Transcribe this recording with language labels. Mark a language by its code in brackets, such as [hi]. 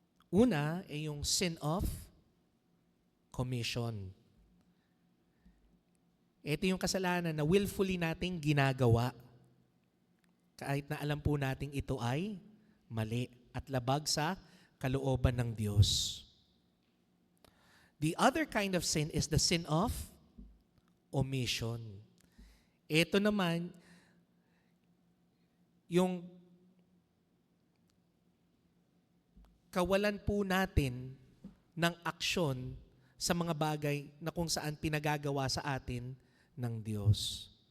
[tl] Una ay yung sin of commission. Ito yung kasalanan na willfully nating ginagawa. Kahit na alam po nating ito ay mali at labag sa kalooban ng Diyos. [en] The other kind of sin is the sin of omission. [tl] Ito naman, yung kawalan po natin ng aksyon sa mga bagay na kung saan pinagagawa sa atin ng Diyos.